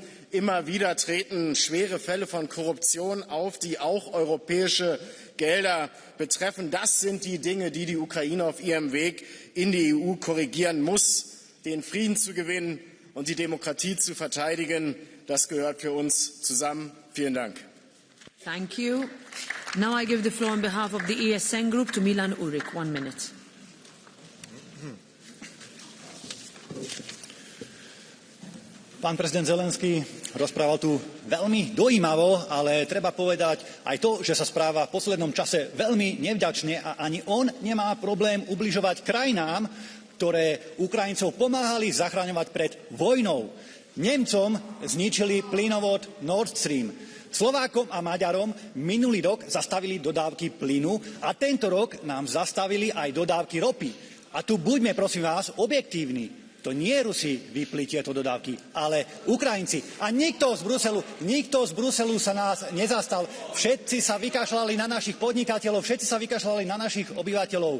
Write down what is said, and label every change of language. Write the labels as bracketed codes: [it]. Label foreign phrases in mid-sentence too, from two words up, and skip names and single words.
[de] Immer wieder treten schwere Fälle von Korruption auf, die auch europäische Gelder betreffen. Das sind die Dinge, die die Ukraine auf ihrem Weg in die EU korrigieren muss. Den Frieden zu gewinnen und die Demokratie zu verteidigen, das gehört für uns zusammen. Vielen Dank. [en] Thank you. Now I give the floor on behalf of the ESN Group to Milan Urik. 1 minute. [sk] Pán prezident Zelensky rozprával tu veľmi dojímavo, ale treba povedať aj to, že sa správa v poslednom čase veľmi nevďačne a ani on nemá problém ubližovať krajinám, ktoré Ukrajincov pomáhali zachraňovať pred vojnou. Nemcom zničili plynovod Nord Stream. Slovákom a Maďarom minulý rok zastavili dodávky plynu a tento rok nám zastavili aj dodávky ropy. A tu buďme, prosím vás, objektívni. To nie Rusi vypli tieto dodávky, ale Ukrajinci. A nikto z Bruselu sa nás nezastal. Všetci sa vykašľali na našich podnikateľov, všetci sa vykašľali na našich obyvateľov.